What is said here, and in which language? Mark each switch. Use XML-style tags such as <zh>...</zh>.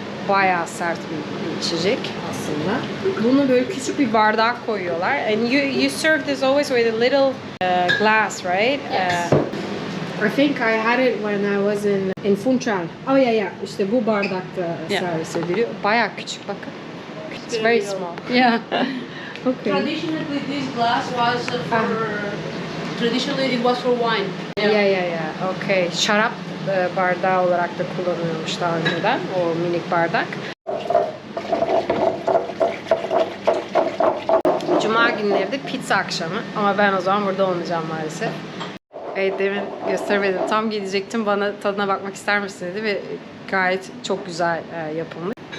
<tr>Bayağı sert bir içecek aslında. Bunu böyle küçük bir bardağa koyuyorlar.</tr> <en>And you serve this always with a little glass, right? Yes. I think I had it when I was in Funchal. Oh yeah.</en> <tr>İşte bu bardakta</tr> <en>Yeah.</en> <tr>servis ediliyor. Bayağı küçük bakın.</tr> <en>It's very very little. small. Yeah. Okay. Traditionally, this glass was traditionally it was for wine. Yeah. Okay.</en> <tr>Şarap bardağı olarak da kullanılıyormuş daha önceden. O minik bardak. Cuma günleri de pizza akşamı. Ama ben o zaman burada olmayacağım maalesef. Evet, demin göstermedim. Tam gelecektim, bana tadına bakmak ister misin dedi ve gayet çok güzel yapılmış.</tr>